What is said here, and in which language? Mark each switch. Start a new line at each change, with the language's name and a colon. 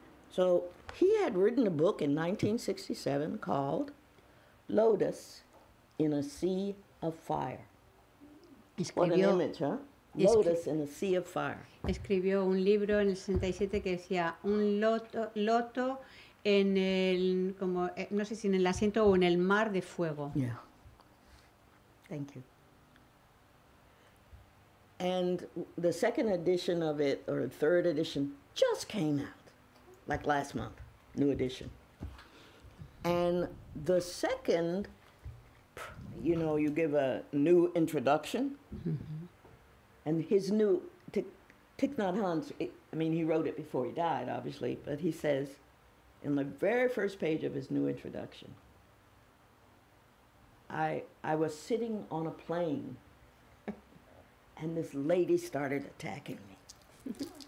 English: So he had written a book in 1967 called Lotus in a Sea of Fire. What an
Spanish: Escribió,
English: image, huh?
Spanish: Es que-
English: Lotus in a Sea of Fire.
Spanish: escribió un libro en el 67 que decía un loto en el, como, no sé si en el asiento o en el mar de fuego.
English: Yeah. Thank you. And the second edition of it, or the third edition, just came out, like last month, new edition. And the second, you give a new introduction, and his new, Thich Nhat Hanh's, he wrote it before he died, obviously, but he says, in the very first page of his new introduction, I was sitting on a plane, and this lady started attacking me.